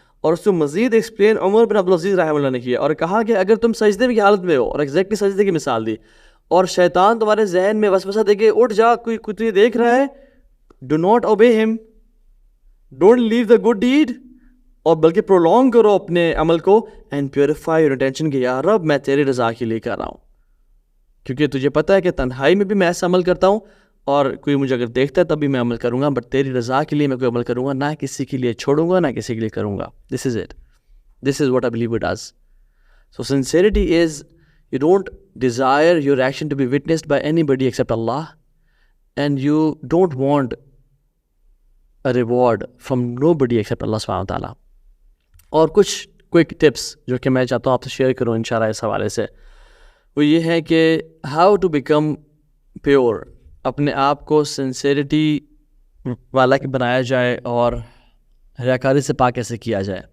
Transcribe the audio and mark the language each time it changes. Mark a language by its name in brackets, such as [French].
[Urdu] اور اس کو مزید ایکسپلین عمر بن عبدالعزیز رحمہ اللہ نے کیا اور کہا کہ اگر تم سجدے کی حالت میں ہو، اور ایگزیکٹلی سجدے کی مثال دی، اور شیطان تمہارے ذہن میں وسوسہ دے کے اٹھ جا، کوئی تجھے دیکھ رہا ہے، [English] do not obey him, don't leave the good deed, [Urdu] اور بلکہ پرولونگ کرو اپنے عمل کو، [English] and purify your intention [Urdu] کہ یا رب میں تیری رضا کے لیے کر رہا ہوں. کیونکہ تجھے پتہ ہے کہ تنہائی میں بھی میں ایسا عمل کرتا ہوں، اور کوئی مجھے اگر دیکھتا ہے تب بھی میں عمل کروں گا، بٹ تیری رضا کے لیے میں کوئی عمل کروں گا، نہ کسی کے لیے چھوڑوں گا، نہ کسی کے لیے کروں گا. [English] This is it. This is what I believe it does. So sincerity is you don't desire your action to be witnessed by anybody except Allah, and you don't want a reward from nobody except Allah subhanahu wa ta'ala. [Urdu] اور کچھ quick tips جو کہ میں چاہتا ہوں آپ سے share کروں انشاءاللہ اس حوالے سے، وہ یہ ہے کہ [English] how to become pure, [Urdu] اپنے آپ کو سنسیریٹی والا کہ بنایا جائے اور ریاکاری سے پاک کیسے کیا جائے.